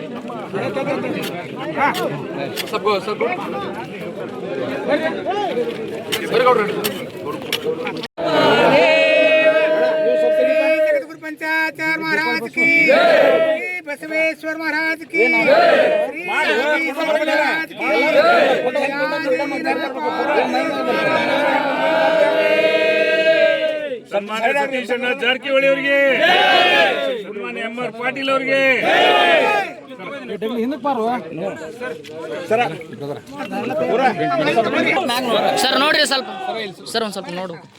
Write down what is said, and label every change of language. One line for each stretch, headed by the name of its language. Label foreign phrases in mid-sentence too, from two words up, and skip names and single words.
Kannada: ಸ್ವಲ್ಪ ಬರ್ರಿ ಗೌಡ್ರ
Hindi: जगतगुरु पंचाचार्य महाराज की, बसवेश्वर महाराज की, श्री महाराज की,
Kannada: ಸನ್ಮಾನ್ಯ ಸತೀಶ್ ಜಾರಕಿಹೊಳಿ ಅವರಿಗೆ, ಸನ್ಮಾನ್ಯ ಎಂಆರ್ ಪಾಟೀಲ್ ಅವರಿಗೆ, ಸರ್ ನೋಡ್ರಿ ಸ್ವಲ್ಪ ಸರ್ ಒಂದ್ ಸ್ವಲ್ಪ ನೋಡು